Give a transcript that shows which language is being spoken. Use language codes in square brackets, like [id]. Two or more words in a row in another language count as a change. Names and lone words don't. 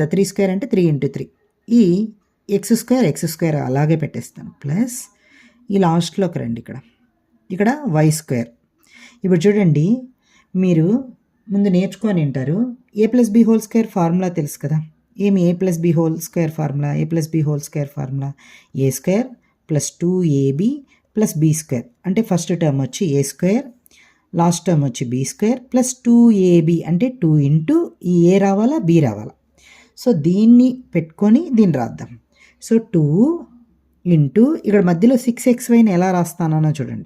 [te] 3 స్క్వేర్ అంటే 3 × 3. ఈ [en] x square [te] అలాగే పెట్టేస్తాను. ప్లస్ ఈ లాస్ట్లోకి రండి, ఇక్కడ [en] y square. [te] ఇప్పుడు చూడండి, మీరు ముందు నేర్చుకొని ఉంటారు, a+b² ఫార్ములా తెలుసు కదా. ఏమి a+b² ఫార్ములా? a+b² a² + 2ab + b². అంటే [en] first term [te] వచ్చి a², [en] last term [te] వచ్చి b² + 2ab అంటే 2 × ఈ a రావాలా, b రావాలా. సో దీన్ని పెట్టుకొని దీన్ని రాద్దాం. సో 2 × ఇక్కడ మధ్యలో 6xyని ఎలా రాస్తానో చూడండి.